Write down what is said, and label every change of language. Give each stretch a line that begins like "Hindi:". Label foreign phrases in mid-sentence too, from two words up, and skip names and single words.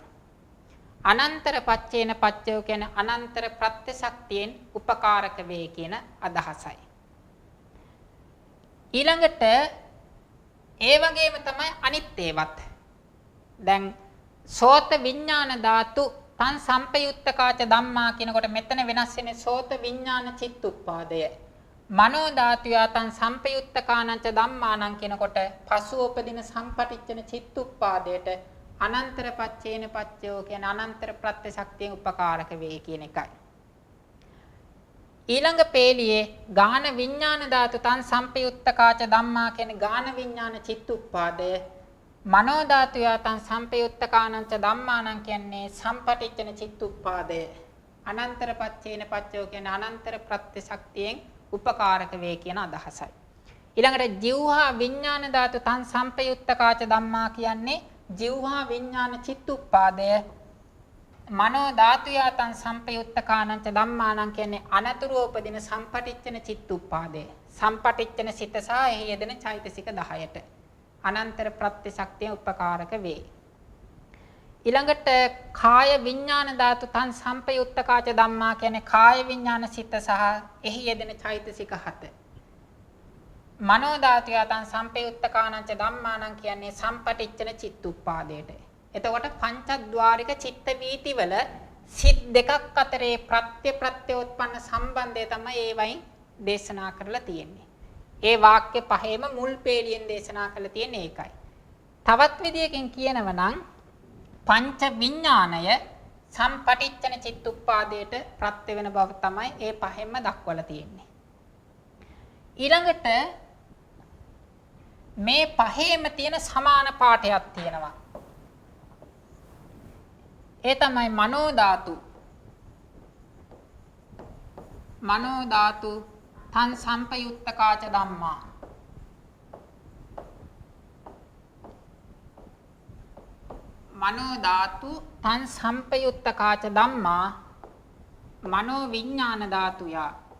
Pali: අනන්තර පච්චේන පච්චයෝ
Sinhala: කියන්නේ අනන්තර ප්‍රත්‍ය ශක්තියෙන් උපකාරක වේ කියන අදහසයි. ඊළඟට ඒ වගේම තමයි අනිත් ඒවත්. දැන්
Pali: සෝත විඥාන ධාතු තං සම්පයුත්තකාච ධම්මා
Sinhala: කියනකොට මෙතන වෙනස් වෙන්නේ සෝත විඥාන චිත්තුප්පාදය.
Pali: මනෝ ධාතුයා තං සම්පයුත්තකානංච ධම්මානං
Sinhala: කියනකොට පසුව උපදින සම්පටිච්ඡන චිත්තුප්පාදයට
Pali: අනන්තර පච්චේන පච්චයෝ
Sinhala: කියන අනන්තර ප්‍රත්‍ය ශක්තියෙන් උපකාරක වේ කියන එකයි. ඊළඟ පේළියේ
Pali: ගාන විඥාන ධාතු තං සම්පයුත්තකාච ධම්මා
Sinhala: කියන ගාන විඥාන චිත්තුප්පාදය
Pali: මනෝ ධාතුයා තං සම්පයුත්තකානංච ධම්මානං
Sinhala: කියන්නේ සම්පටිච්ඡන චිත්තුප්පාදය.
Pali: අනන්තර පච්චේන පච්චයෝ
Sinhala: කියන අනන්තර ප්‍රත්‍ය ශක්තියෙන් උපකාරක වේ කියන අදහසයි. ඊළඟට
Pali: ජීවහා විඥාන ධාතු තං සම්පයුත්තකාච ධම්මා
Sinhala: කියන්නේ ජීවහා විඥාන චිත්තුප්පාදය.
Pali: මනෝ ධාතුයා තං සම්පයුත්තකානංච ධම්මානං
Sinhala: කියන්නේ අනතුරුව උපදින සම්පටිච්ඡන චිත්තුප්පාදය. සම්පටිච්ඡන සිත සහ එහි යෙදෙන චෛතසික 10ට අනන්තර ප්‍රත්‍ය ශක්තිය උපකාරක වේ. ඊළඟට
Pali: කාය විඥාන ධාතු තං සම්පයුත්තකාච ධම්මා
Sinhala: කියන්නේ කාය විඥාන සිත සහ එහි යෙදෙන චෛතසික 7.
Pali: මනෝ ධාතුයා තං සම්පයුත්තකානංච ධම්මානං
Sinhala: කියන්නේ සම්පටිච්ඡන චිත්තුප්පාදයට. එතකොට පංචද්වාරික චිත්ත වීතිවල සිත් දෙකක් අතරේ ප්‍රත්‍යෝත්පන්න සම්බන්ධය තමයි ඒ වයින් දේශනා කරලා තියෙන්නේ. ඒ වාක්‍ය පහේම මුල් පේළියෙන් දේශනා කරලා තියෙන්නේ ඒකයි. තවත් විදියකින් කියනවා නම් පංච විඥාණය සම්පටිච්ඡන චිත්තුප්පාදයට ප්‍රත්‍ය වෙන බව තමයි ඒ පහෙන්ම දක්වලා තියෙන්නේ. ඊළඟට මේ පහේම තියෙන සමාන පාඩයක් තියෙනවා. ඒ තමයි මනෝ ධාතු.
Pali: මනෝ ධාතු තං සම්පයුත්තකාච ධම්මා. මනෝ ධාතු තං සම්පයුත්තකාච ධම්මා මනෝ විඥාන ධාතුයා.